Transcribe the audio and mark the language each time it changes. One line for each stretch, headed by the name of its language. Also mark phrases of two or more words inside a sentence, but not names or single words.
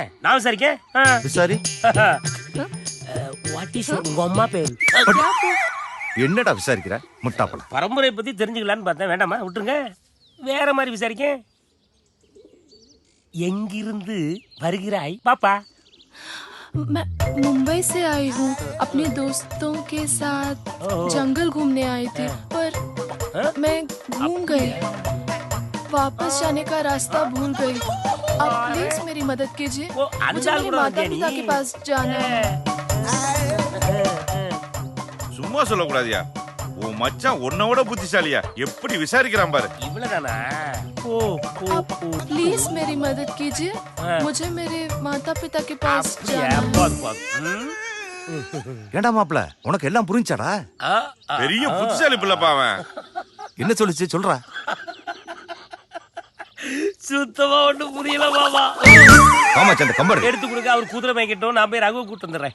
Tamil: நான் விசாரிக்கேன். விசாரி.
English: what is
Tamil: உங்க அம்மா பேரு? என்னடா விசாரிக்கிற முட்டாப்பல? பரம்பரை பத்தி தெரிஞ்சுக்கலான்னு பார்த்தேன். வேண்டாமா, விட்டுருங்க. வேற மாதிரி விசாரிக்க. எங்கிருந்து வருகிறாய் பாப்பா?
Hindi: मैं मुंबई से आई हूँ अपने दोस्तों के साथ जंगल घूमने आई थी पर मैं घूम गई वापस जाने का रास्ता भूल गई आप प्लीज मेरी मदद कीजिए मुझे मेरे माता पिता के पास जाना है
Tamil: சும்மா சொல்லக்கூடாதியா. உன் மச்சான் உன்னோட புத்திசாலியா, எப்படி விசாரிக்கிறான் பாரு. இவ்வளவுதானா?
Hindi: प्लीज मेरी मदद कीजिए मुझे मेरे माता पिता के पास जाना है
Tamil: ஏண்டா மாப்ள, உனக்கு எல்லாம் புரிஞ்சாடா? பெரிய புத்திசாலி பிள்ளைப்பா அவன். என்ன சொல்லுச்சு சொல்றா? சுத்தமா ஒண்ணும் புரியல மாமா. ஆமா சந்த கம்பர் எடுத்து கொடுக்க. அவர் குதிரை மேய்க்கட்டும், நான் போய் ரகுவை கூட்டு வந்துடுறேன்.